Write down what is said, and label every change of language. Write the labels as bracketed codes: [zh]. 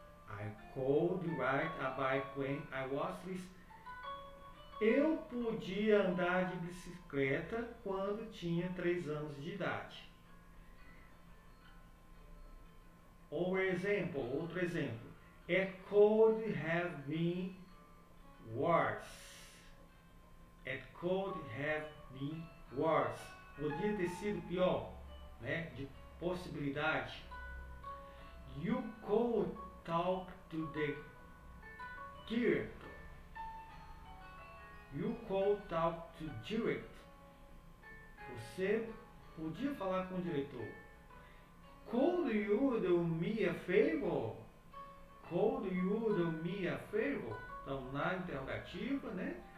[en] I could ride a bike when I was 3. [pt] Eu podia andar de bicicleta quando tinha 3 anos de idade. Outro exemplo. [en] It could have been worse. It could have been worse. [pt] Podia ter sido pior, né? De possibilidade. [en] You could talk to the director. You could talk to director. [pt] Você podia falar com o diretor. [en] Could you do me a favor? Could you do me a favor? [pt] Então, na interrogativa, né?